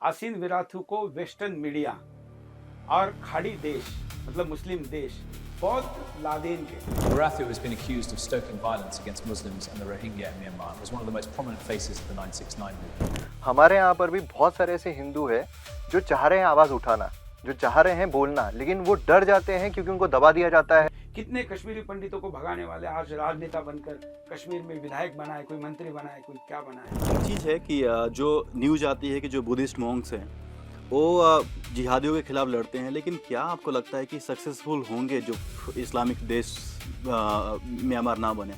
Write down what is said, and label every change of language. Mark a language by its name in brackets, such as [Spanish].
[Hindi] आसीन विराथू को western media और खाड़ी देश मतलब मुस्लिम देश बहुत लादेन के। [English] Wirathu has been accused of stoking violence against Muslims and the Rohingya in Myanmar. Was one of the most prominent faces of the 969 movement. [Hindi] हमारे यहाँ पर भी बहुत सारे ऐसे हिंदू हैं जो चाह रहे हैं आवाज़ उठाना, जो चाह रहे हैं बोलना, लेकिन वो डर जाते हैं क्योंकि उनको दबा दिया जाता है। कितने कश्मीरी पंडितों को भगाने वाले आज राजनेता बनकर कश्मीर में विधायक बना है, कोई मंत्री बना है, कोई क्या बना है। एक चीज़ है कि जो न्यूज़ आती है कि जो बुद्धिस्ट मॉन्क्स हैं वो जिहादियों के खिलाफ लड़ते हैं, लेकिन क्या आपको लगता है कि सक्सेसफुल होंगे जो इस्लामिक देश म्यांमार ना बने?